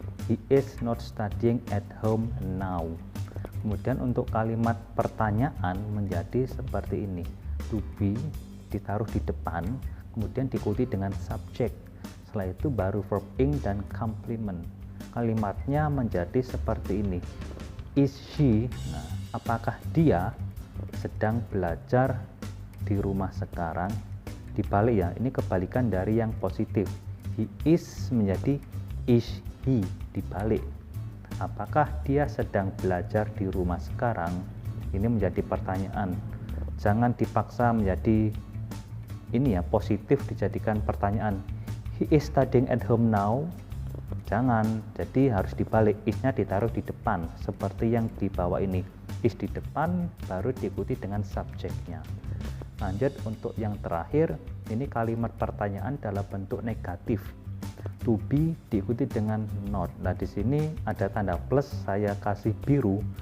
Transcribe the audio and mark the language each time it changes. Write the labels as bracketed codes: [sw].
[en] He is not studying at home now. [id] Kemudian untuk kalimat pertanyaan menjadi seperti ini. To be ditaruh di depan, kemudian diikuti dengan subjek. Setelah itu baru verb ing dan complement. Kalimatnya menjadi seperti ini. [en] Is she, [id] nah, apakah dia sedang belajar di rumah sekarang? Dibalik ya, ini kebalikan dari yang positif. [en] He is [id] menjadi [en] is he, [id] dibalik. Apakah dia sedang belajar di rumah sekarang? Ini menjadi pertanyaan. Jangan dipaksa menjadi ini ya, positif dijadikan pertanyaan. [en] He is studying at home now. [id] Jangan, jadi harus dibalik, is-nya ditaruh di depan seperti yang di bawah ini. Is di depan baru diikuti dengan subjeknya. Lanjut untuk yang terakhir, ini kalimat pertanyaan dalam bentuk negatif. To be diikuti dengan not. Nah, di sini ada tanda plus, saya kasih biru.